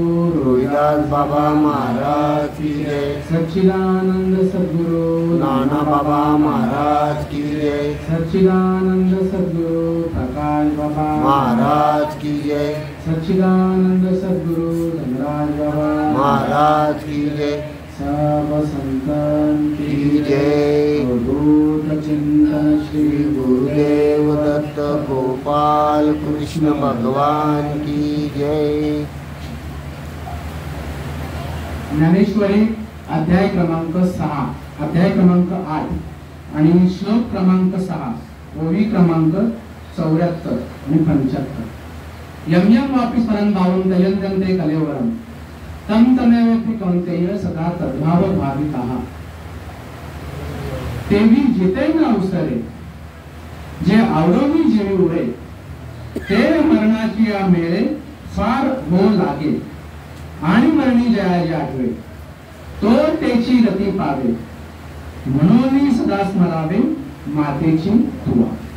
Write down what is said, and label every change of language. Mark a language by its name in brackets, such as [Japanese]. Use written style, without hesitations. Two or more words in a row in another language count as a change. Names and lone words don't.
[Hindi] रोहिदास बाबा महाराज की जय, सच्चिदानंद सद्गुरु नाना बाबा महाराज की जय, सच्चिदानंद सद्गुरु प्रकाश बाबा महाराज की जय, सच्चिदानंद सद्गुरु धनराज बाबा महाराज की जय, सब संतन की जय, अवधूत चिंतन श्री गुरुदेव दत्त गोपाल कृष्ण भगवान की जय। [Marathi] ज्ञानेश्वरी अध्याय क्रमांक 6, अध्याय क्रमांक 8 आणि श्लोक क्रमांक 6, ओवी क्रमांक 74 आणि 75. [Sanskrit] यम यम वापि स्मरण भावं दयन्ते कलेवरम तम तमेवेति कौन्तेय सदा तद्भाव भाविताः. [Marathi] तेवी जिते न अवसरे जे आवडोनी जेवी उरे ते मरणाची या मेळे फार हो लागे आणि मरणी जयाचे आठवे तो त्याची गती पावे म्हणून सदा स्मरावे मातेची तुवा.